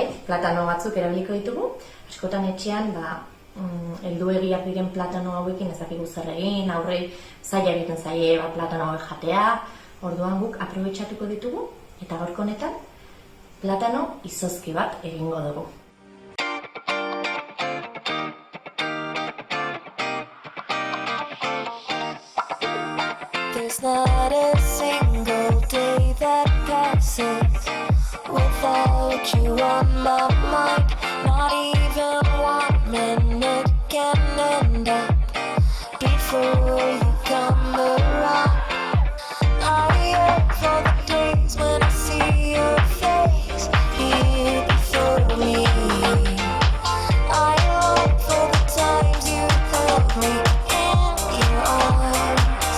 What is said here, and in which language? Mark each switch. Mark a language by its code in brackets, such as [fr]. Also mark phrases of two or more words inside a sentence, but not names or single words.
[eu] Platano batzuk erabiliko ditugu. Askotan etxean, helduegiak diren platano hauekin ez dakigu zer egin, aurrei zaila egiten zaie platano hauek jatea. Orduan guk aprobetxatuko ditugu eta gaurko honetan platano izozki bat egingo dugu. [en] There's not a single day that passes without you on my mind. Not even 1 minute can end up before you come around. I yearn for the days when I see your face here before me. I long for the times you held me in your arms.